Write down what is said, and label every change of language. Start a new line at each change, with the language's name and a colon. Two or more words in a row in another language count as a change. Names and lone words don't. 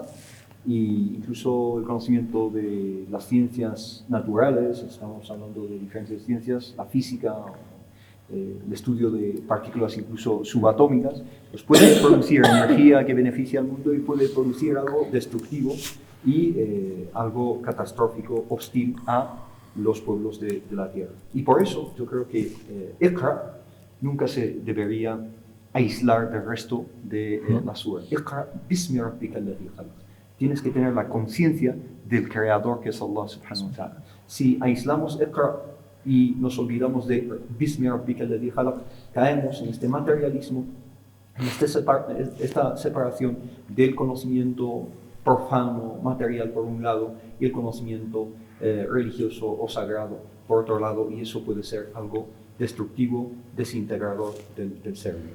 Spanish: Y incluso el conocimiento de las ciencias naturales, estamos hablando de diferentes ciencias, la física, el estudio de partículas incluso subatómicas, pues puede producir energía que beneficia al mundo y puede producir algo destructivo y algo catastrófico, hostil a los pueblos de la tierra. Y por eso yo creo que Iqra nunca se debería aislar del resto de la sura.
Arabic: اقرأ باسم ربك الذي خلق.
Spanish: Tienes que tener la conciencia del creador, que es Allah
Arabic: سبحانه وتعالى.
Spanish: Si aislamos Iqra y nos olvidamos de
Arabic: باسم ربك الذي خلق,
Spanish: caemos en este materialismo, en esta separación del conocimiento profano, material por un lado, y el conocimiento religioso o sagrado por otro lado, y eso puede ser algo destructivo, desintegrador del ser humano.